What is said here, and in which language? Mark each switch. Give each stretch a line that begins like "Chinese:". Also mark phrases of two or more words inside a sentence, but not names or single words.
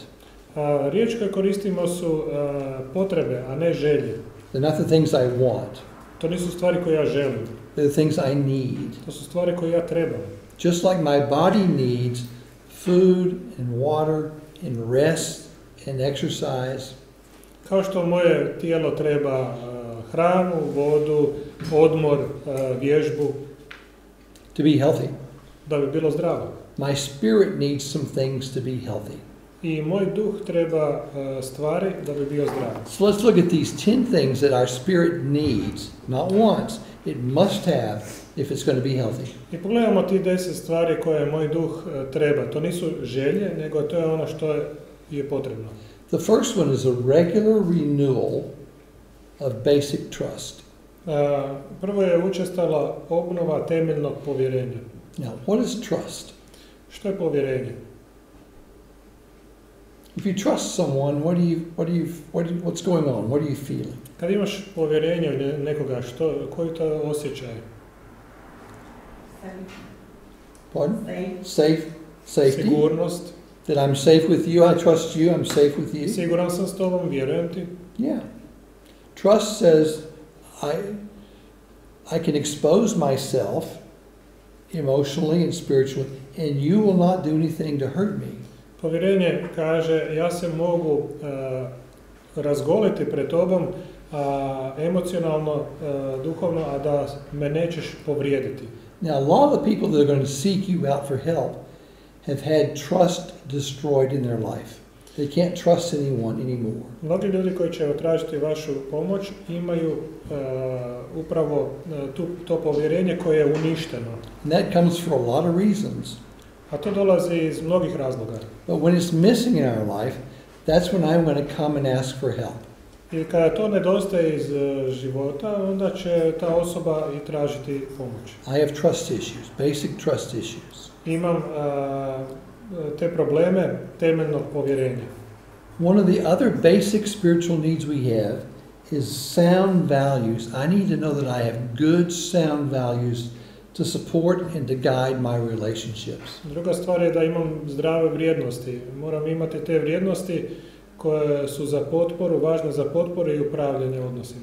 Croatian: Riječ koju koristimo su potrebe, a ne želje.
English: They're not the things I want.
Croatian: To nisu stvari koje ja želim.
English: They're the things I need.
Croatian: To su stvari koje ja trebam.
English: Just like my body needs food and water and rest and exercise,
Croatian: Kao što moje tijelo treba hranu, vodu, odmor, vježbu,
English: to be healthy.
Croatian: da bi bilo zdravo.
English: My spirit needs some things to be healthy.
Croatian: I moj duh treba stvari da bi bio zdrav.
English: So let's look at these 10 things that our spirit needs, not wants. It must have if it's going to be healthy.
Croatian: I pogledamo ti 10 stvari koje moj duh treba. To nisu želje, nego to je ono što je potrebno.
English: The first one is a regular renewal of basic trust.
Croatian: Prvo je učestala obnova temeljnog povjerenja.
English: Now, what is trust?
Croatian: Što je povjerenje?
English: If you trust someone, what's going on? What are you feeling?
Croatian: Kad imaš povjerenje u nekoga, koji to osjećaj?
English: Pardon? Safe. Safety.
Croatian: Sigurnost.
English: That I'm safe with you, I trust you, I'm safe with you.
Croatian: Siguran sam s tobom, vjerujem ti.
English: Yeah. Trust says I can expose myself emotionally and spiritually, and you will not do anything to hurt me.
Croatian: Povjerenje kaže, ja se mogu razgoliti pred tobom emocionalno, duhovno, a da me nećeš povrijediti.
English: Now, a lot of the people that are going to seek you out for help have had trust destroyed in their life. They can't trust anyone anymore.
Croatian: Mnogi ljudi koji će tražiti vašu pomoć imaju upravo to povjerenje koje je uništeno.
English: And that comes for a lot of reasons.
Croatian: A to dolazi iz mnogih razloga.
English: But when it's missing in our life, that's when I'm going to come and ask for help.
Croatian: I kada to nedostaje iz života, onda će ta osoba i tražiti pomoć.
English: I have trust issues, basic trust issues.
Croatian: Imam te probleme temeljnog povjerenja.
English: One of the other basic spiritual needs we have is sound values. I need to know that I have good sound values to support and to guide my relationships.
Croatian: Druga stvar je da imam zdrave vrijednosti. Moram imati te vrijednosti koje su za potporu, važne za potporu i upravljanje odnosima.